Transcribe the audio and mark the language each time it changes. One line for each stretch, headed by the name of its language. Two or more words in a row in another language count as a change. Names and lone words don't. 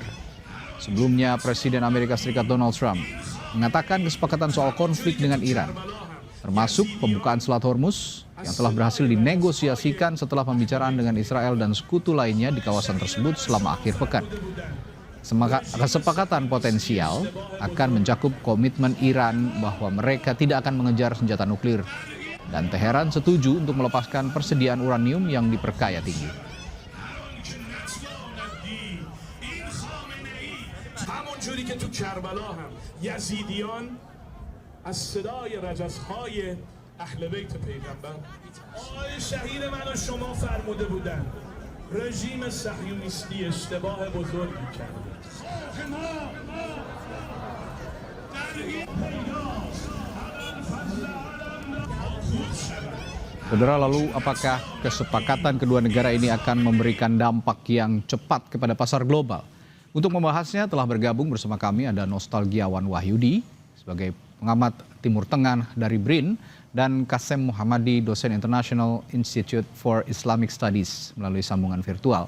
Indonesian: Sebelumnya, Presiden Amerika Serikat Donald Trump mengatakan kesepakatan soal konflik dengan Iran, termasuk pembukaan Selat Hormuz, yang telah berhasil dinegosiasikan setelah pembicaraan dengan Israel dan sekutu lainnya di kawasan tersebut selama akhir pekan. Kesepakatan potensial akan mencakup komitmen Iran bahwa mereka tidak akan mengejar senjata nuklir, dan Teheran setuju untuk melepaskan persediaan uranium yang diperkaya tinggi.
Persian: اهل بیت پیغمبر آقای شهید من و شما فرموده بودن رژیم صهیونیستی اشتباه بزرگی کرده.
Indonesian: Saudara, lalu apakah kesepakatan kedua negara ini akan memberikan dampak yang cepat kepada pasar global? Untuk membahasnya telah bergabung bersama kami ada Nostalgiawan Wahyudi sebagai pengamat Timur Tengah dari BRIN, dan Kasem Muhammadi, dosen International Institute for Islamic Studies melalui sambungan virtual.